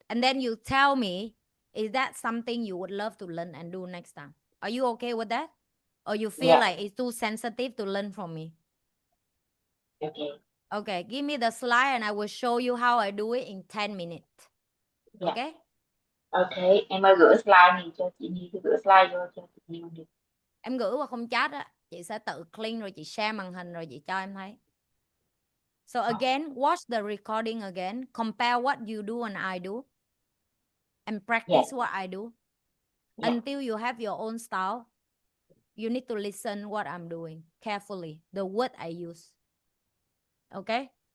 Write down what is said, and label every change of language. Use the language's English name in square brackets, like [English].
[English] And then you tell me, is that something you would love to learn and do next time? Are you okay with that? Or you feel Yeah, like it's too sensitive to learn from me? okay, Okay, give me the slide and I will show you how I do it in 10 minutes. yeah, Okay? okay. [Vietnamese] Em ơi gửi slide này cho chị Nhi, gửi slide vô cho chị Nhi đi. Em gửi qua không chat á, chị sẽ tự clean rồi chị share màn hình rồi chị cho em thấy. [English] So again, watch the recording again, compare what you do and I do, and Yeah, practice what I do yeah, until you have your own style. You need to listen what I'm doing carefully, the word I use. Okay?